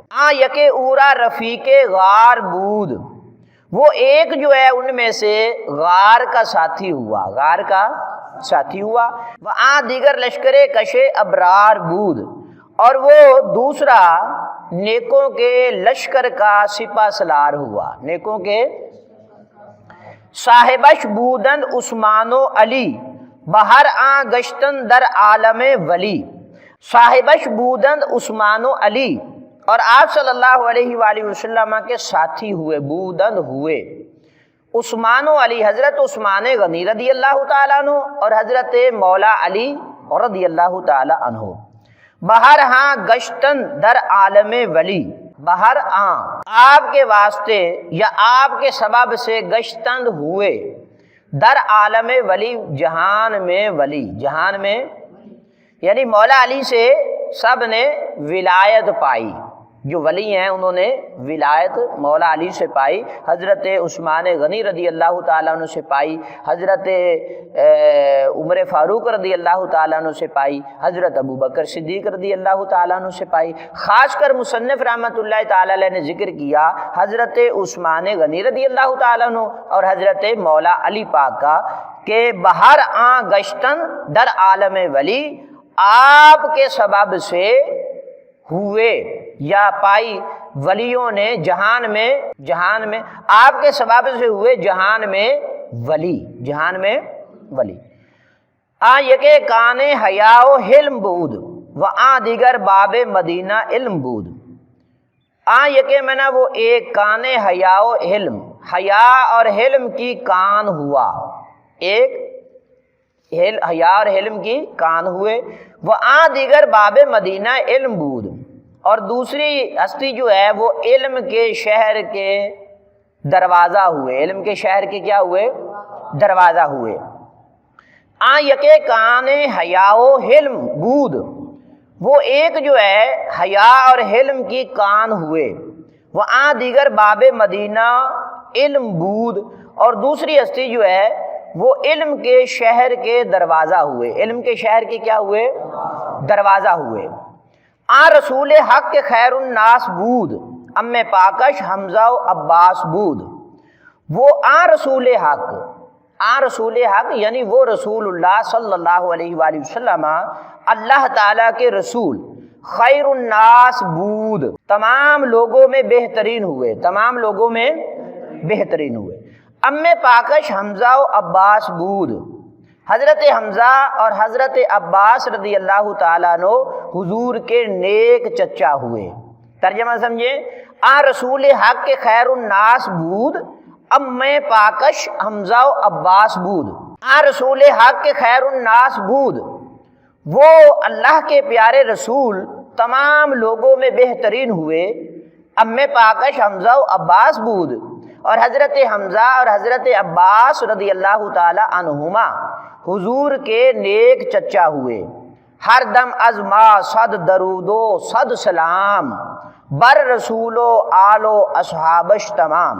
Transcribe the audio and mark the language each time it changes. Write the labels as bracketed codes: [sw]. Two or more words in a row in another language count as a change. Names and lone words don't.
[fa] آ یکے اورا رفیق غار بود، [ur] وہ ایک جو ہے ان میں سے غار کا ساتھی ہوا، غار کا ساتھی ہوا، وہ [fa] آ دیگر لشکر کشے ابرار بود، [ur] اور وہ دوسرا نیکوں کے لشکر کا سپہ سالار ہوا، نیکوں کے۔ [fa] صاحبش بودند عثمان و علی، بہر آ گشتن در عالم ولی۔ صاحبش بودند عثمان و علی، [ur] اور آپ صلی اللہ علیہ وآلہ وسلم کے ساتھی ہوئے، بودند ہوئے عثمان و علی، حضرت عثمان غنی رضی اللہ تعالیٰ عنہ اور حضرت مولا علی رضی اللہ تعالیٰ عنہ۔ [fa] بہر ہاں گشتن در عالم ولی، بہر آں [ur] آپ کے واسطے یا آپ کے سبب سے گشتند ہوئے، [fa] در عالم ولی [ur] جہان میں ولی، جہان میں یعنی مولا علی سے سب نے ولایت پائی، جو ولی ہیں انہوں نے ولایت مولا علی سے پائی، حضرت عثمان غنی رضی اللہ تعالیٰ عنہ سے پائی، حضرت عمر فاروق رضی اللہ تعالیٰ عنہ سے پائی، حضرت ابو بکر صدیق رضی اللہ تعالیٰ عنہ سے پائی۔ خاص کر مصنف رحمۃ اللہ تعالیٰ علیہ نے ذکر کیا حضرت عثمان غنی رضی اللہ تعالیٰ عنہ اور حضرت مولا علی پاک کا، کہ [fa] بہر آں گشتن در عالم ولی، [ur] آپ کے سبب سے ہوئے یا پائی ولیوں نے جہان میں آپ کے سبب سے ہوئے جہان میں ولی، جہان میں ولی۔ [fa] آ یکے کان حیا و حلم بود، و آ دیگر باب مدینہ علم بود۔ آ یکے [ur] میں نہ وہ ایک [fa] کان حیا و حلم، [ur] حیا اور حلم کی کان ہوا، ایک حیا اور حلم کی کان ہوئے، وہ [fa] آ دیگر باب مدینہ علم بود، [ur] اور دوسری ہستی جو ہے وہ علم کے شہر کے دروازہ ہوئے، علم کے شہر کے کیا ہوئے؟ دروازہ ہوئے۔ [fa] یکے کان حیا و حلم بود، [ur] وہ ایک جو ہے حیا اور حلم کی کان ہوئے۔ وہ [fa] دیگر باب مدینہ علم بود، [ur] اور دوسری ہستی جو ہے وہ علم کے شہر کے دروازہ ہوئے۔ علم کے شہر کے کیا ہوئے؟ دروازہ ہوئے۔ [fa] رسول حق کے خیر الناس بود، ام پاکش حمزہ و عباس بود۔ [ur] وہ رسول حق، رسول حق یعنی وہ رسول اللہ صلی اللہ علیہ وآلہ وسلم اللہ تعالیٰ کے رسول، [fa] خیر الناس بود، [ur] تمام لوگوں میں بہترین ہوئے، تمام لوگوں میں بہترین ہوئے۔ [fa] ام پاکش حمزہ و عباس بود، [ur] حضرت حمزہ اور حضرت عباس رضی اللہ تعالیٰ عنہ حضور کے نیک چچا ہوئے۔ ترجمہ سمجھے، [fa] رسول حق کے خیر الناس بود، ام پاکش حمزہ و عباس بود۔ رسول حق کے خیر الناس بود، [ur] وہ اللہ کے پیارے رسول تمام لوگوں میں بہترین ہوئے۔ [fa] ام پاکش حمزہ و عباس بود، [ur] اور حضرت حمزہ اور حضرت عباس رضی اللہ تعالی عنہما حضور کے نیک چچا ہوئے۔ [fa] ہر دم از ما صد درود و صد سلام، بر رسول و آل و اصحابش تمام۔